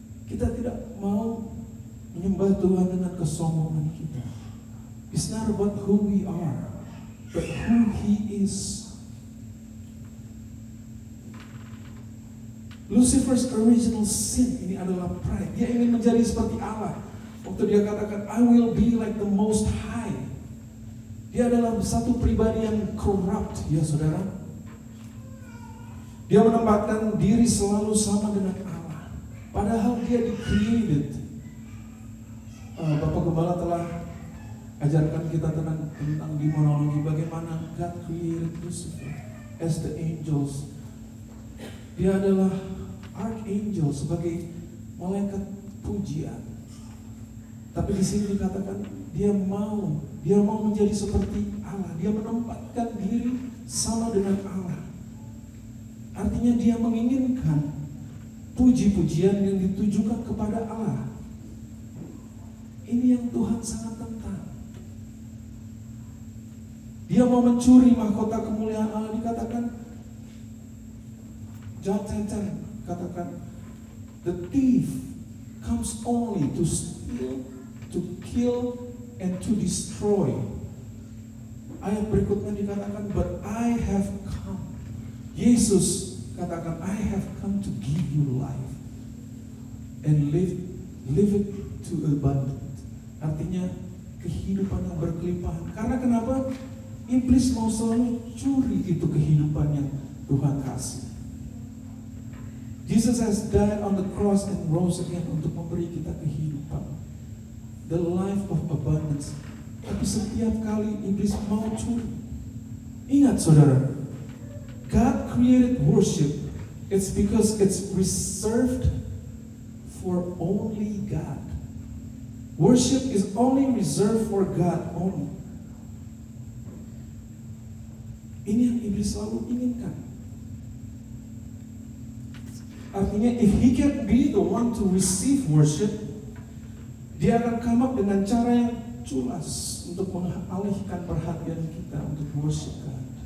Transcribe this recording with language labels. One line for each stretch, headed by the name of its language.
Indonesian: Kita tidak mau menyembah Tuhan dengan kesombongan kita.
English: It's not about who we are, but who He is.
Indonesian: Lucifer's original sin ini adalah pride. Dia ingin menjadi seperti Allah. Waktu dia katakan,
English: I will be like the Most High.
Indonesian: Dia adalah satu pribadi yang corrupt, ya saudara. Dia menempatkan diri selalu sama dengan Allah. Padahal dia di-created. Bapak Gembala telah ajarkan kita tentang demonologi, bagaimana
English: God created Lucifer as the angels.
Indonesian: Dia adalah archangel, sebagai malaikat pujian. Tapi di sini dikatakan dia mau menjadi seperti Allah. Dia menempatkan diri sama dengan Allah. Artinya dia menginginkan puji-pujian yang ditujukan kepada Allah. Ini yang Tuhan sangat tentang. Dia mau mencuri mahkota kemuliaan Allah. Dikatakan
English: John 10:10 katakan, the thief comes only to steal, to kill, and to destroy.
Indonesian: Ayat berikutnya dikatakan,
English: but I have come.
Indonesian: Yesus katakan,
English: I have come to give you life and live it to abundant.
Indonesian: Artinya kehidupan yang berkelimpahan. Karena kenapa? Iblis mau selalu curi itu kehidupan yang Tuhan kasih.
English: Jesus has died on the cross and rose again
Indonesian: untuk memberi kita kehidupan,
English: the life of abundance.
Indonesian: Tapi setiap kali iblis mau curi. Ingat saudara,
English: God created worship. It's because it's reserved for only God. Worship is only reserved for God only.
Indonesian: Ini yang iblis selalu inginkan. Artinya,
English: if he can be the one to receive worship,
Indonesian: dia akan
English: come up
Indonesian: dengan cara yang culas untuk mengalihkan perhatian kita untuk
English: worship God.